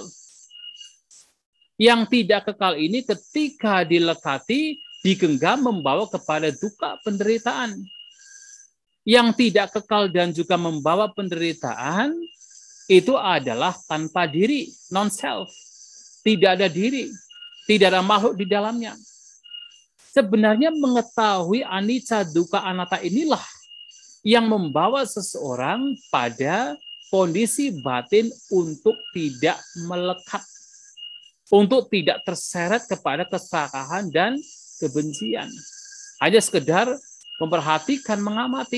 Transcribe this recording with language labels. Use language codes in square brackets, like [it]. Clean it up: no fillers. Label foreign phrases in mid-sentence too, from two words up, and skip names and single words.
[id] Yang tidak kekal ini ketika dilekati, digenggam membawa kepada duka penderitaan. Yang tidak kekal dan juga membawa penderitaan itu adalah tanpa diri, non-self. Tidak ada diri, tidak ada makhluk di dalamnya. Sebenarnya mengetahui [pi] anicca, dukkha, anatta [id] inilah yang membawa seseorang pada kondisi batin untuk tidak melekat. Untuk tidak terseret kepada keserakahan dan kebencian. Hanya sekedar memperhatikan, mengamati.